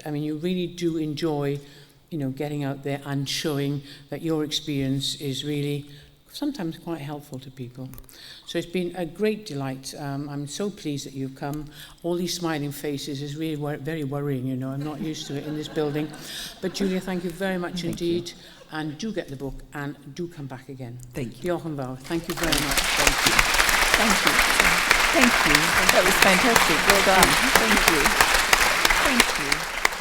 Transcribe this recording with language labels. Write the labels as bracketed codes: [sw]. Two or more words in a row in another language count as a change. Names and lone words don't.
[en] I mean, you really do enjoy, getting out there and showing that your experience is really sometimes quite helpful to people. So it's been a great delight. I'm so pleased that you've come. All these smiling faces is really very worrying, I'm not used to it in this building. But Julia, thank you very much indeed. And do get the book and do come back again. Thank you. [cy] Diolch yn fawr. [en] Thank you very much. Thank you. Thank you. Thank you. That was fantastic. Well done. Thank you. Thank you.